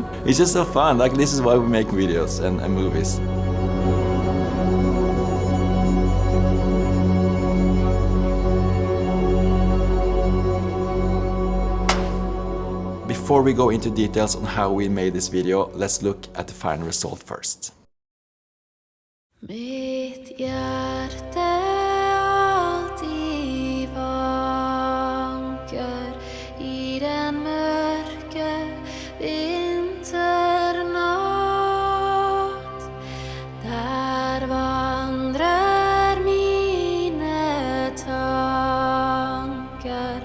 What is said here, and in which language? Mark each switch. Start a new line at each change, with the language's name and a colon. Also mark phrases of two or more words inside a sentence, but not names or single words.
English: It's just so fun, like this is why we make videos and movies. Before we go into details on how we made this video, let's look at the final result first.
Norwegian: Mitt hjerte alltid vanker I den mørke vinternatt. Der vandrer mine tanker.